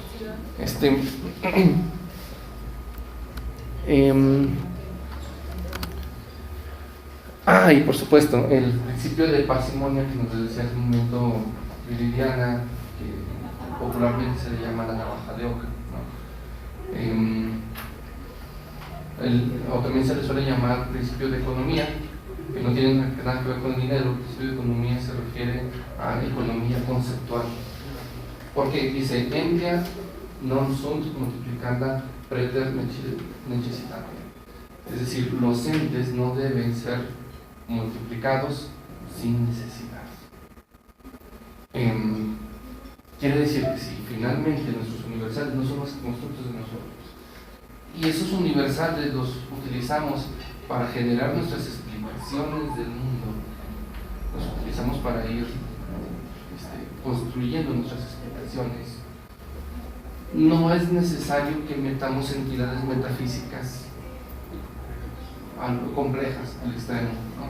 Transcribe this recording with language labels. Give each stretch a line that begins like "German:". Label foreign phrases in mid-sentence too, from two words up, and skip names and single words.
Spanish: Y por supuesto, el principio de parsimonia que nos decía hace un momento Viridiana, que popularmente se le llama la navaja de Ockham, ¿no? O también se le suele llamar principio de economía, que no tiene nada que ver con el dinero. El principio de economía se refiere a la economía conceptual, porque dice:
Latin: Envia non sunt multiplicanda preter necessitate.
Spanish: Es decir, los entes no deben ser multiplicados sin necesidad. Quiere decir que si finalmente nuestros universales no son más que constructos de nosotros, y esos universales los utilizamos para generar nuestras explicaciones del mundo, los utilizamos para ir construyendo nuestras explicaciones, no es necesario que metamos entidades metafísicas algo complejas al extremo, ¿no?